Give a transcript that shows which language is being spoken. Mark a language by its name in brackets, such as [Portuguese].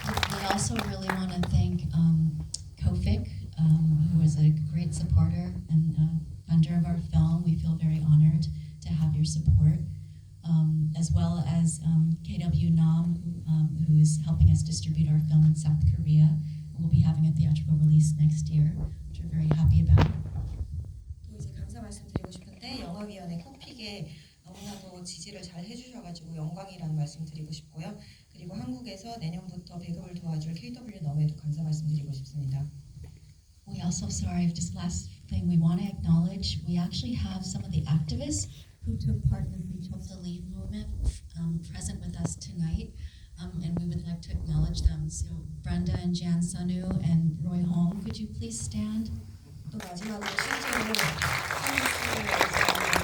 [English] We also really want to thank Kofik, who was a great supporter and funder of our film. We feel very honored to have your support, as well as KW Nam, who is helping us distribute our film in South Korea. We'll be having a theatrical release next year, which we're very happy about. [Korean] 또 이제 감사 말씀드리고 싶은데 영화위원회 코픽에 너무나도 지지를 잘 해주셔가지고 영광이라는 말씀 드리고 싶고요. 그리고 한국에서 내년부터 배급을 도와줄 KW 넘에도 감사 말씀드리고 싶습니다. [English] We also, sorry, just last thing we want to acknowledge, we actually have some of the activists who took part in the Free Chulsa Leave movement present with us tonight, and we would like to acknowledge them. So Brenda and Jan Sanu and Roy Hong, could you please stand? [Korean] 또 마지막으로 실제로 한국을 위해서